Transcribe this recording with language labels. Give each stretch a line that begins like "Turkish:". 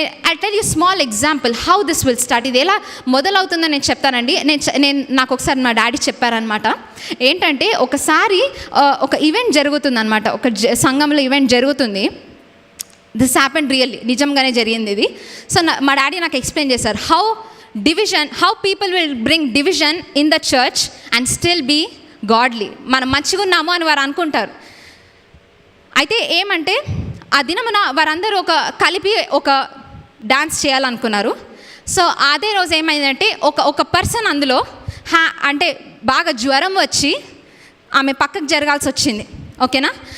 English: I tell you small example how this will start.
Telugu: ఇది ఎలా మొదలవుతుందో నేను చెప్తానండి. నాకు ఒకసారి మా డాడీ చెప్పారనమాట. ఏంటంటే ఒకసారి ఒక ఈవెంట్ జరుగుతుందన్నమాట. ఒక సంఘంలో ఈవెంట్ జరుగుతుంది.
English: this happened really,
Telugu: నిజంగానే జరిగింది ఇది.
English: so
Telugu: మా డాడీ నాకు ఎక్స్ప్లెయిన్ చేశారు
English: how people will bring division in the church and still be godly.
Telugu: మనం మంచిగా ఉన్నాము అని వారు అనుకుంటారు. అయితే ఏమంటే ఆ దినమున వారందరూ కలిపి ఒక డాన్స్ చేయాలనుకున్నారు. సో అదే రోజు ఏమైందంటే ఒక పర్సన్ అందులో అంటే బాగా జ్వరం వచ్చి ఆమె పక్కకు జరగాల్సి వచ్చింది. ఓకేనా?